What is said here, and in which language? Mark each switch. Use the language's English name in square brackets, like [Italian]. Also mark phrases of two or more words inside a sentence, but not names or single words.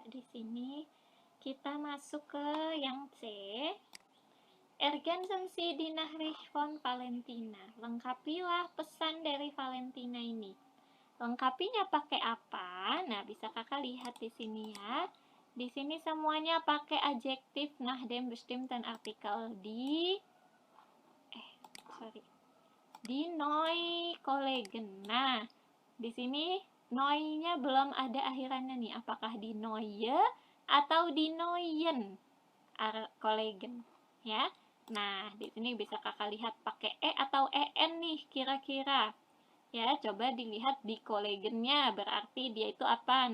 [Indonesian] Di sini kita masuk ke yang C. [German] Ergänzen Sie die Nachricht von Valentina. [Indonesian] Lengkapilah pesan dari Valentina ini. Lengkapinya pakai apa? Nah, bisa kakak lihat di sini ya. Di sini semuanya pakai adjektif [German] nach dem bestimmten Artikel di neue Kollegen. [Indonesian] Nah, di sini neue-nya belum ada akhirannya nih. Apakah [German] di neue [Indonesian] atau [German] di neuen Kollegen? [Indonesian] Ya. Nah, di sini bisa kakak lihat pakai e atau en nih kira-kira. Ya, coba dilihat di kolegennya, berarti dia itu apa?